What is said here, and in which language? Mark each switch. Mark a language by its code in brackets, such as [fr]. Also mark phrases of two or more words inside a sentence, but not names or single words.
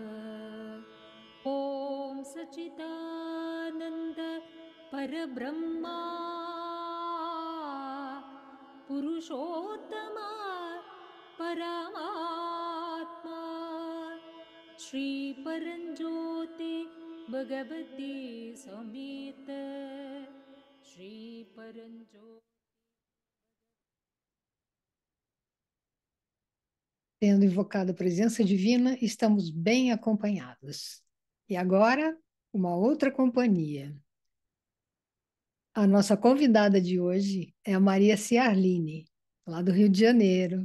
[sa] ॐ सच्चिदानन्द परब्रह्मा पुरुषोत्तमा परमात्मा श्रीपरञ्ज्योति भगवती समेत श्रीपरञ्ज्योति। [pt] Tendo invocado a presença divina, estamos bem acompanhados. E agora, uma outra companhia. A nossa convidada de hoje é a Maria Ciarline, lá do Rio de Janeiro.